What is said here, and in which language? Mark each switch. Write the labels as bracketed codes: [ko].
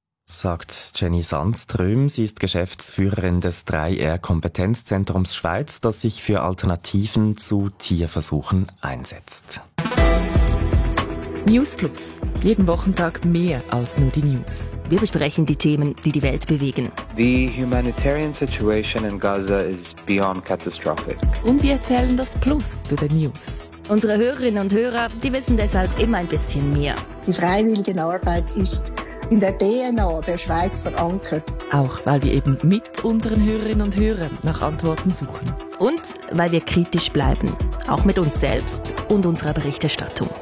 [de] Sagt Jenny Sandström. Sie ist Geschäftsführerin des 3R-Kompetenzzentrums Schweiz, das sich für Alternativen zu Tierversuchen einsetzt. News Plus. Jeden Wochentag mehr als nur die News. Wir besprechen die Themen, die die Welt bewegen. [en] The humanitarian situation in Gaza is beyond catastrophic. [de] Und wir erzählen das Plus zu den News. Unsere Hörerinnen und Hörer, die wissen deshalb immer ein bisschen mehr. Die freiwillige Arbeit ist in der DNA der Schweiz verankert. Auch weil wir eben mit unseren Hörerinnen und Hörern nach Antworten suchen. Und weil wir kritisch bleiben, auch mit uns selbst und unserer Berichterstattung.